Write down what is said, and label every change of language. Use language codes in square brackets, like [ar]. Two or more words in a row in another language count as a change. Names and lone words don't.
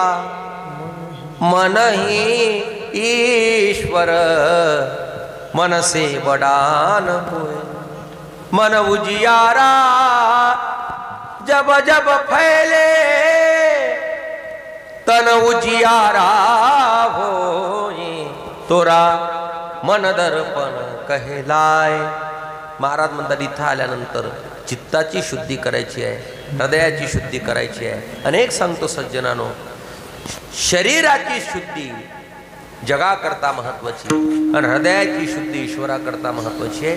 [hi] मन ही ईश्वर मन से बड़ान हुए मन उजियारा जब जब फैले तन उजियारा होए तोरा मन दर्पण कहलाय. [mr] महाराज म्हणतात इथं आल्यानंतर चित्ताची शुद्धी करायची आहे, हृदयाची शुद्धी करायची आहे. अनेक सांगतो सज्जनानो, शरीराची शुद्धी जगाकरता महत्वाची आणि हृदयाची शुद्धी ईश्वराकरता महत्वाची आहे.